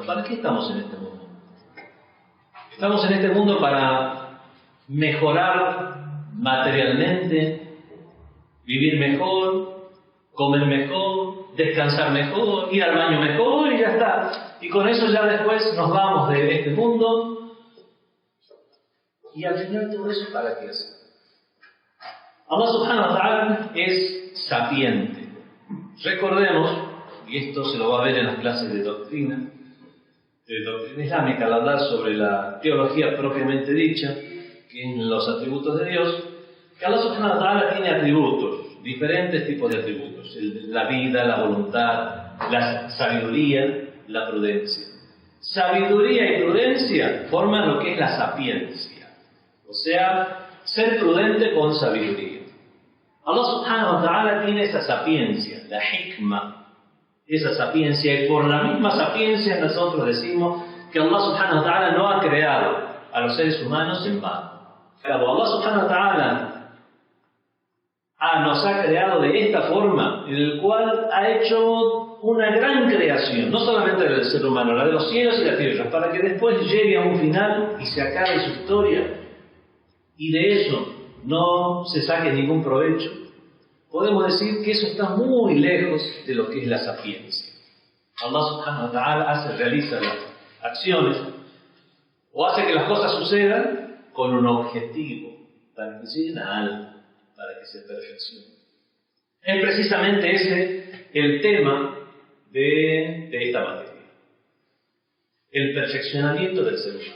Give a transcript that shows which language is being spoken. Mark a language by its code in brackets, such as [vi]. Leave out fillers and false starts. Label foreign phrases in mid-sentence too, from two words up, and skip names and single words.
[es] ¿Para qué estamos en este mundo? Estamos en este mundo para mejorar materialmente, vivir mejor, comer mejor, descansar mejor, ir al baño mejor y ya está. Y con eso ya después nos vamos de este mundo. Y al final todo eso, ¿para qué hacer? [ar] الله سبحانه وتعالى [es] es sapiente. Recordemos, y esto se lo va a ver en las clases de doctrina islámica, al hablar sobre la teología propiamente dicha, que en los atributos de Dios, que [ar] الله سبحانه وتعالى [es] tiene atributos, diferentes tipos de atributos: la vida, la voluntad, la sabiduría, la prudencia. Sabiduría y prudencia forman lo que es la sapiencia. O sea, ser prudente con sabiduría. [ar] الله سبحانه وتعالى [es] tiene esa sapiencia, la hikma, esa sapiencia, y por la misma sapiencia nosotros decimos que [ar] الله سبحانه وتعالى [es] no ha creado a los seres humanos en vano. [ar] الله سبحانه وتعالى [es] nos ha creado de esta forma, en el cual ha hecho una gran creación, no solamente del ser humano, la de los cielos y la tierra, para que después llegue a un final y se acabe su historia, y de eso no se saque ningún provecho. Podemos decir que eso está muy lejos de lo que es la sapiencia. [ar] الله سبحانه وتعالى [es] realiza las acciones o hace que las cosas sucedan con un objetivo, para que lleguen a algo, para que se perfeccione. Es precisamente ese el tema de esta materia, el perfeccionamiento del ser humano.